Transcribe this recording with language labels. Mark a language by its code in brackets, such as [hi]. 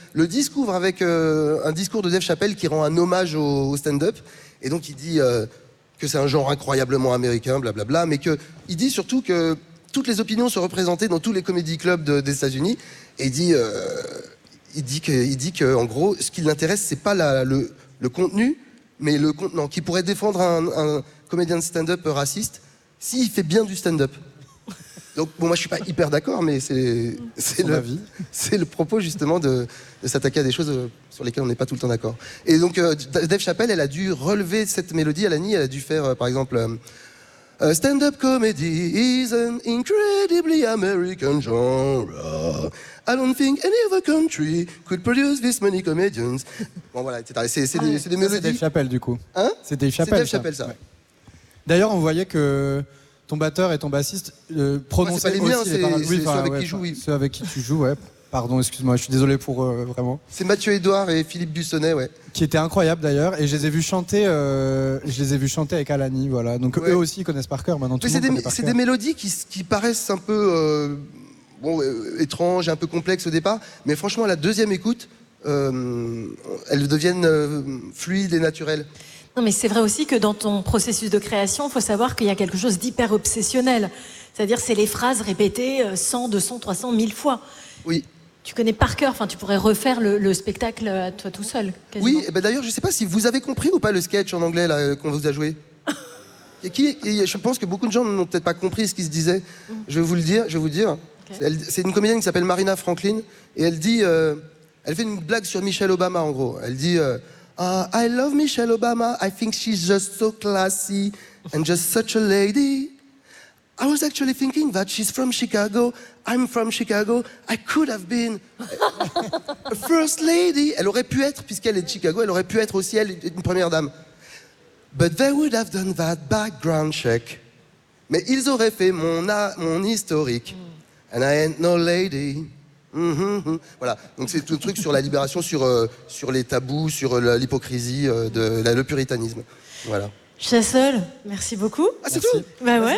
[fr] Le discours avec un discours de Dave Chappelle qui rend un hommage au stand-up, et donc il dit que c'est un genre incroyablement américain, blablabla, mais que il dit surtout que toutes les opinions sont représentées dans tous les comedy clubs des États-Unis, et il dit que en gros, ce qui l'intéresse, c'est pas le contenu, mais le contenant qui pourrait défendre un comédien de stand-up raciste. Si, il fait bien du stand-up. Donc, bon, moi, je suis pas hyper d'accord, mais c'est le propos, justement, de s'attaquer à des choses sur lesquelles on n'est pas tout le temps d'accord. Et donc, Dave Chappelle, elle a dû relever cette mélodie à Alani. Elle a dû faire, par exemple, [en] A stand-up comedy is an incredibly American genre. I don't think any other country could produce this many comedians. [fr] Bon voilà, etc. C'est des mélodies. C'est Dave Chappelle du coup. Hein? C'est Dave Chappelle. C'est Dave Chappelle ça. Ouais. D'ailleurs, on voyait que ton batteur et ton bassiste prononçaient aussi. C'est pas les miens, c'est, oui, c'est ceux avec qui jouent. Oui. Ceux avec qui tu joues, ouais. Pardon, excuse-moi, je suis désolé pour vraiment. C'est Mathieu Edouard et Philippe Bussonnet, ouais. Qui étaient incroyables d'ailleurs, et je les ai vus chanter avec Alani, voilà. Donc ouais. Eux aussi ils connaissent par cœur maintenant. Mais tout c'est des mélodies qui paraissent un peu étranges, un peu complexes au départ, mais franchement, à la deuxième écoute, elles deviennent fluides et naturelles. Non, mais c'est vrai aussi que dans ton processus de création, il faut savoir qu'il y a quelque chose d'hyper obsessionnel. C'est-à-dire, c'est les phrases répétées 100, 200, 300, 1000 fois. Oui. Tu connais par cœur, enfin, tu pourrais refaire le spectacle à toi tout seul. Quasiment. Oui, et ben d'ailleurs, je ne sais pas si vous avez compris ou pas le sketch en anglais là, qu'on vous a joué. je pense que beaucoup de gens n'ont peut-être pas compris ce qui se disait. Je vais vous le dire. Je vais vous dire. Okay. C'est une comédienne qui s'appelle Marina Franklin et elle dit, elle fait une blague sur Michelle Obama en gros. Elle dit [en] I love Michelle Obama, I think she's just so classy and just such a lady. I was actually thinking that she's from Chicago. I'm from Chicago. I could have been a first lady. [fr] Elle aurait pu être, puisqu'elle est de Chicago, elle aurait pu être aussi, elle, une première dame. [en] But they would have done that background check. [fr] Mais ils auraient fait mon historique. [en] And I ain't no lady. [fr] Mm-hmm. Voilà. Donc c'est tout le truc sur la libération, sur les tabous, sur l'hypocrisie, le puritanisme. Voilà. Chassol, merci beaucoup. Ah, c'est tout. Bah ouais.